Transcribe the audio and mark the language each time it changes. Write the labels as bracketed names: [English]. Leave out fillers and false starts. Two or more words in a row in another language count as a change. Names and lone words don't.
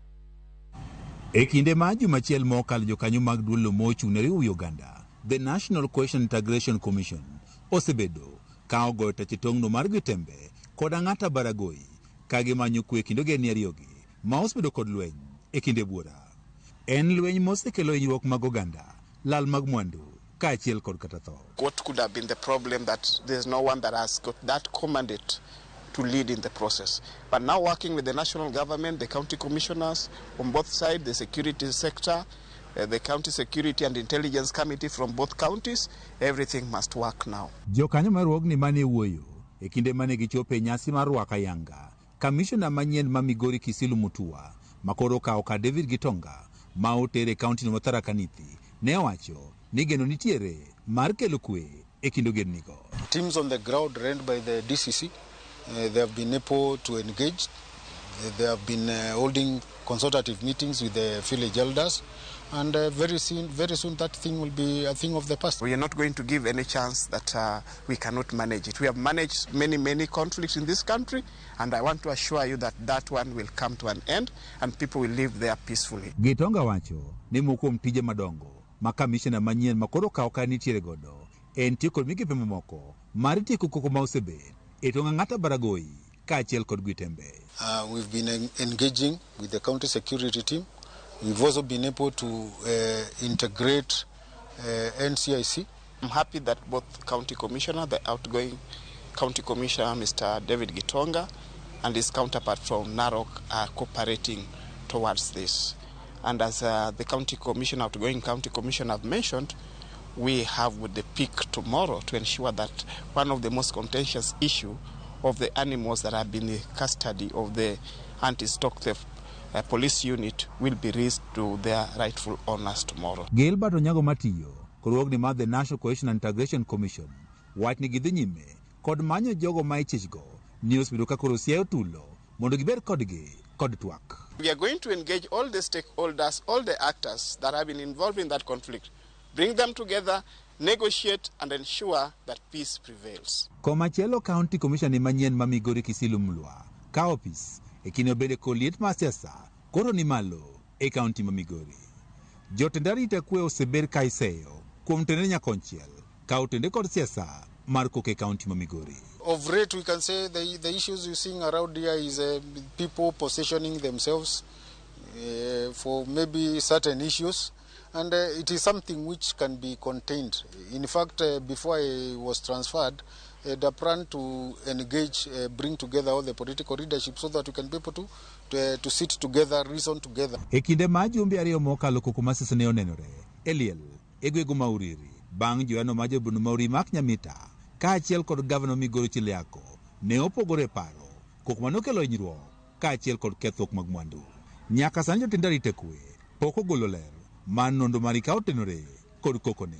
[Luo (Kenya and Tanzania)] E kinde ma jumachiel mokalo jokanyo mag duol mochung'ne riwo oganda The National Cohesion Integration Commission osebedo ka ogoyo tach tong'no mar Gitwembe kod Angata Baragoi ka gimanyo kwe kendo geni ariyogi ma osebedo kod lweny e kinde buora. En lweny mosekelo hinyruok mag oganda, lal mag mwandu kaachiel kod kata tho. [English] What could have been the problem that there's no one that has got that commandate to lead in the process. But now working with the national government, the county commissioners on both sides, the security sector, the county security and intelligence committee from both counties, everything must work now. [Luo (Kenya and Tanzania)] Jokanyo marwogni mane wuoyo e kinde mane gichopo e nyasi mar rwako ayanga, commissioner manyien ma Migori Kisilu Mutua makoro kawo ka David Gitonga ma otere kaunti no Tharaka Nithi ne owacho ni geno nitiere mar kelo kwe e kind ogendnigo. [English] Teams on the ground run by the DCC, they have been able to engage. They have been holding consultative meetings with the village elders, and very soon that thing will be a thing of the past. We are not going to give any chance that we cannot manage it. We have managed many conflicts in this country, and I want to assure you that that one will come to an end and people will live there peacefully. [Luo (Kenya and Tanzania)] Gitonga wacho ni moko mtije madongo ma commissioner manyien makoro kawo ka nitiere godo en tieko migepe mamoko mar tieko koko ma osebed e tong' Angata Baragoi kaachiel kod Gitwembe. [English] We've been engaging with the county security team. We've also been able to integrate NCIC. I'm happy that both county commissioner, the outgoing county commissioner, Mr. David Gitonga, and his counterpart from Narok are cooperating towards this. And as the county commissioner, outgoing county commissioner have mentioned, we have with the peak tomorrow to ensure that one of the most contentious issue of the animals that have been in custody of the anti-stock theft police unit will be raised to their rightful owners tomorrow. [Luo (Kenya and Tanzania)] Gilbert Onyango Matiyo, korwogni mar The National Cohesion and Integration Commission, wach ni gidhi nyime kod manyo jogo ma ichichgo ni osebedo ka koro siayo tulo mondo giber kodgi kod twak. [English] We are going to engage all the stakeholders, all the actors that have been involved in that conflict, bring them together, negotiate and ensure that peace prevails. [Luo (Kenya and Tanzania)] Komachielo [English] County Commissioner [Luo (Kenya and Tanzania)] manyien ma Migori Kisilu Mlwa ka opis e kine obede koliet ma siasa koro ni malo e kaunti ma Migori. Jotend arita kwe oseber ka iseyo kuom tende nyakonchiel ka otende kod siasa mar koke kaunti ma Migori. [English] Of late, we can say the issues you're seeing around here is people positioning themselves for maybe certain issues, and it is something which can be contained. In fact, before I was transferred, the plan to engage, bring together all the political leadership so that we can be able to sit together, reason together. [Luo (Kenya and Tanzania)] E kinde ma jumbe ariyo mokalo koko masisi ne onenore, Eliel, egwego Mauriri, bang' joano ma jobunu Mauri mak Nyamita, ka achiel kod gavana Migori Chiliako, ne opogore paro, koko manokelo hinyruok, ka achiel kod kethruok mag mwandu. Nyaka sani jotend arita kwe, pok ogolo ler, man nondo marika otenore kod kokone.